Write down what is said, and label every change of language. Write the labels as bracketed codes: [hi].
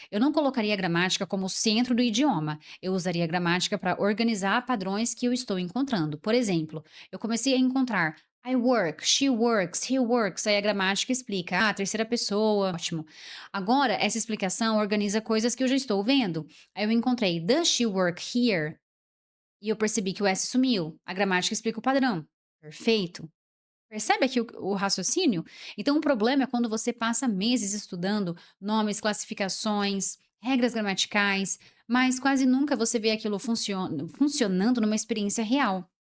[pt] Eu não colocaria a gramática como o centro do idioma. Eu usaria a gramática para organizar padrões que eu estou encontrando. Por exemplo, eu comecei a encontrar [en] I work, she works, he works. [pt] Aí a gramática explica, terceira pessoa, ótimo. Agora, essa explicação organiza coisas que eu já estou vendo. Aí eu encontrei, [en] does she work here? [pt] E eu percebi que o S sumiu. A gramática explica o padrão. Perfeito. Percebe aqui o raciocínio? Então, o problema é quando você passa meses estudando nomes, classificações, regras gramaticais, mas quase nunca você vê aquilo funcionando numa experiência real.